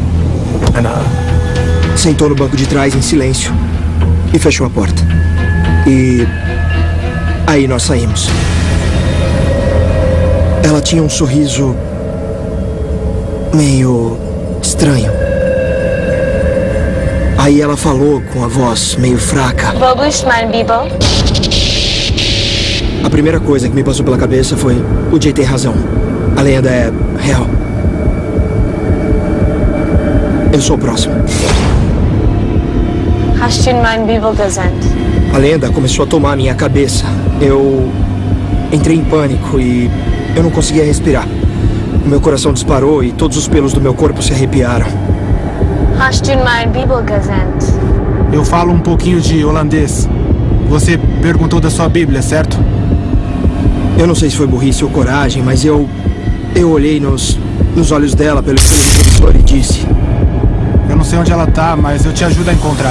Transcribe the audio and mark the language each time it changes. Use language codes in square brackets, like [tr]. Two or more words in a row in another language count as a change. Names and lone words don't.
[pt] Sentou no banco de trás em silêncio e fechou a porta. E aí nós saímos. Ela tinha um sorriso meio estranho. Aí ela falou com a voz meio fraca. [de] Wo bist mein Bibel? [pt] A primeira coisa que me passou pela cabeça foi: o Jay tem razão. A lenda é real. Eu sou o próximo. [de] Hast du in mein Bibel gesehen? [pt] A lenda começou a tomar minha cabeça. Eu entrei em pânico e eu não conseguia respirar. O meu coração disparou e todos os pelos do meu corpo se arrepiaram. [de] Hast du in mein Bibel gesehen? [pt] Eu falo um pouquinho de holandês. Você perguntou da sua Bíblia, certo? Eu não sei se foi burrice ou coragem, mas eu olhei nos olhos dela pelo retrovisor e disse: eu não sei onde ela tá, mas eu te ajudo a encontrar.